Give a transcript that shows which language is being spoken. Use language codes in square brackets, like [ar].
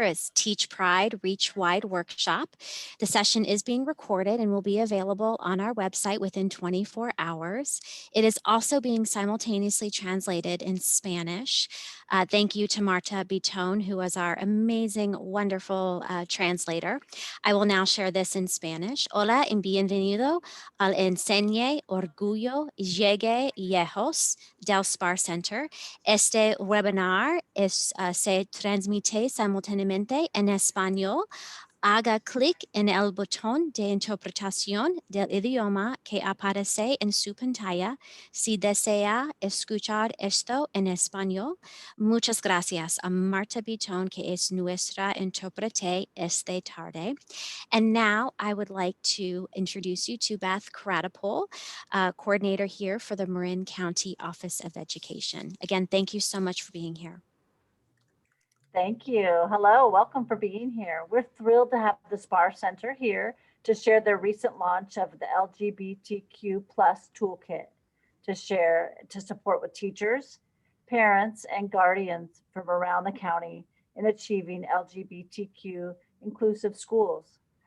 [en] It's Teach Pride Reach Wide Workshop. The session is being recorded and will be available on our website within 24 hours. It is also being simultaneously translated in Spanish. Thank you to Marta Bitone, who was our amazing, wonderful translator. I will now share this in Spanish. [es] Hola y bienvenido al Enseñe Orgullo Llegue Lejos del Spahr Center. Este webinar se transmite simultáneamente en español. Haga clic en el botón de interpretación del idioma que aparece en su pantalla si desea escuchar esto en español. Muchas gracias a Marta Bitón, que es nuestra intérprete esta tarde. [en] And now I would like to introduce you to Beth Cradipole, coordinator here for the Marin County Office of Education. Again, thank you so much for being here. Thank you. Hello, welcome for being here. We're thrilled to have the Spahr Center here to share their recent launch of the LGBTQ plus toolkit to support with teachers, parents, and guardians from around the county in achieving LGBTQ inclusive schools.